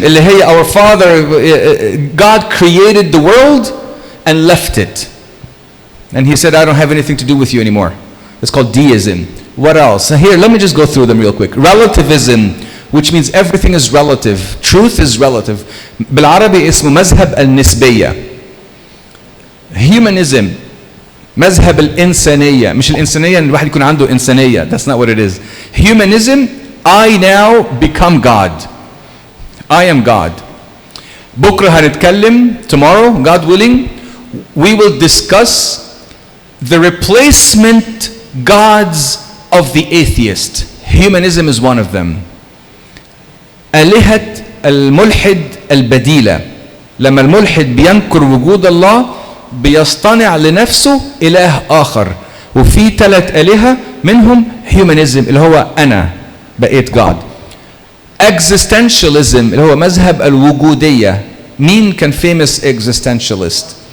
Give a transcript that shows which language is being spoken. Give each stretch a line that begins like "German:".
Arabic: اللي هي
English: our father, God created the world and left it. And he said, I don't have anything to do with you anymore. It's called deism. What else? Here, let me just go through them real quick. Relativism, which means everything is relative. Truth is relative.
Arabic: بالعربي اسمه مذهب النسبية. Humanism. مذهب الإنسانية. مش الإنسانية إن الواحد يكون عنده إنسانية.
English: That's not what it is. Humanism, I now become God. I am God.
Arabic: بكرة هنتكلم,
English: tomorrow, God willing, we will discuss the replacement gods of the atheist. Humanism is one of them.
Arabic: آلهة الملحد البديلة. لما الملحد بينكر وجود الله بيصطنع لنفسه إله آخر. وفي 3 آلهة منهم humanism اللي هو أنا بقيت God. Existentialism اللي هو مذهب الوجودية. مين كان
English: famous existentialist?